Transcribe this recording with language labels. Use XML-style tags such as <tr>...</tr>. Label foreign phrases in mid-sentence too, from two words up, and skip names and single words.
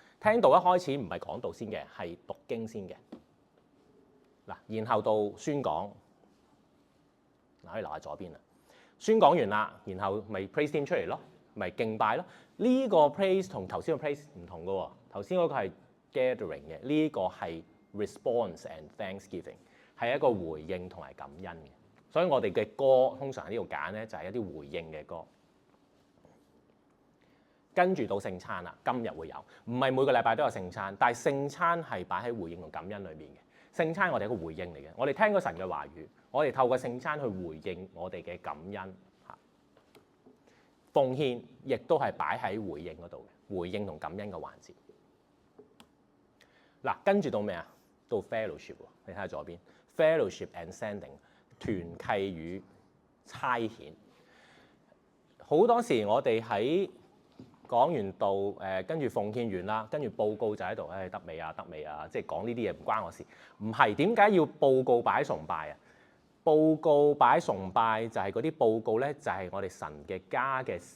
<yue>聽道一開始唔係講道先嘅，係讀經先嘅。嗱，然後到宣講，嗱可以留喺左邊啦。宣講完啦，然後咪</yue> <en>praise team</en> <yue>出嚟咯，咪敬拜咯。呢個 praise 同頭先個 praise 唔同嘅喎，頭先嗰個係 gathering 嘅，呢個係</yue> <en>response and thanksgiving，</en> <yue>係一個回應同埋感恩嘅。所以我哋嘅歌通常喺呢度揀咧，就係一啲回應嘅歌。跟住到聖餐啦，今日會有，唔係每個禮拜都有聖餐，但係聖餐係擺喺回應同感恩裏面嘅。聖餐我哋係一個回應嚟嘅，我哋聽咗神嘅話語，我哋透過聖餐去回應我哋嘅感恩嚇。奉獻亦都係擺喺回應嗰度嘅，回應同感恩嘅環節。嗱，跟住到咩啊？到 fellowship 喎，你睇下左邊</yue> <en>fellowship and sending，</en> <yue>團契與差遣。好多時我哋喺講完道，跟住奉獻完啦，跟住報告就喺度，得未啊？得未啊？即係講呢啲嘢唔關我事。唔係，點解要報告擺崇拜啊？報告擺崇拜就係嗰啲報告咧，就係我哋神嘅家嘅事。</yue>